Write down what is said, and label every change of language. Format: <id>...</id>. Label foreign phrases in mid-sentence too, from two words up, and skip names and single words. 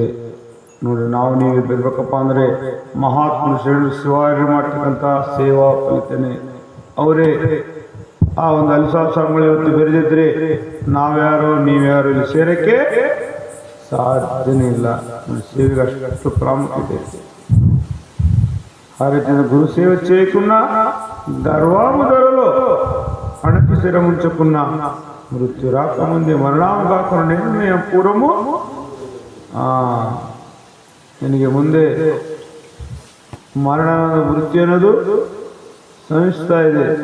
<kn>ನೋಡ್ರಿ, ನಾವು ನೀವು ಬರ್ಬೇಕಪ್ಪ ಅಂದರೆ ಮಹಾತ್ಮ ಶರಣ ಶಿವಾರಿ ಮಾಡ್ತಕ್ಕಂಥ ಸೇವಾ ಫಲಿತನೆ ಅವರೇ. ಆ ಒಂದು ಅಲಿಸಾಸ್ವಾಮಿಗಳು ಇವತ್ತು ಬೆರೆದಿದ್ರೆ ನಾವ್ಯಾರು ನೀವ್ಯಾರು ಇಲ್ಲಿ ಸೇರಕ್ಕೆ ಸಾಧ್ಯನೇ ಇಲ್ಲ. ಸೇವೆಗೆ ಅಷ್ಟು ಪ್ರಾಮುಖ್ಯತೆ ಇದೆ.</kn> <te>ఆ రీతిగా గురు సేవ చేయకున్నా, గర్వము ధరలో అణకి స్థిరముంచకున్నా, మృత్యు రాకముందే మరణము కాకుండా నిర్ణయం పూర్వము</te> <kn>ನಿನಗೆ ಮುಂದೆ ಮರಣ ಮೃತ್ಯು ಅನ್ನೋದು ಸಂಭವಿಸ್ತಾ ಇದೆ.</kn>